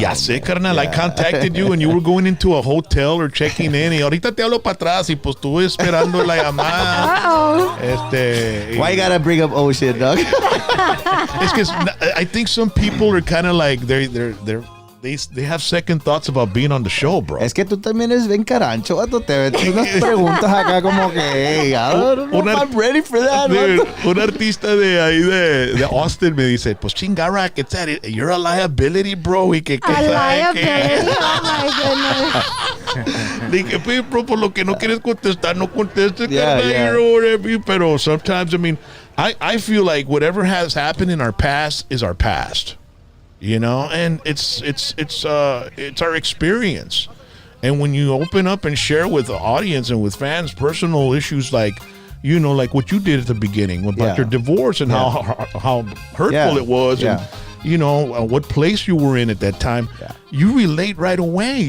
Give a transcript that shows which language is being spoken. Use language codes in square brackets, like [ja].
[es] Ya sé, carnal. [en] I contacted you and you were going into a hotel or checking in [es] y ahorita te hablo para atrás y pues estuve esperando la llamada. [en] Why you gotta bring up old shit, dog? It's because I think some people are kind of like, they have second thoughts about being on the show, bro. [es] Es que tú también eres bien carancho, vato. Te metes unas preguntas acá como que, hey, [en] I'm ready for that, dude, [es] vato. un artista de ahí de Austin me dice, pues chingara, que [en] you're a liability, [es] bro. Y que [en] a liability? Oh my goodness. [es] Dije, pues, bro, por lo que no quieres contestar, no contestes, [en] Yeah. or whatever. Pero sometimes, I mean, I feel like whatever has happened in our past is our past. You know, and it's our experience. And when you open up and share with the audience and with fans personal issues like, you know, like what you did at the beginning about your divorce and how hurtful it was and, you know, what place you were in at that time, you relate right away.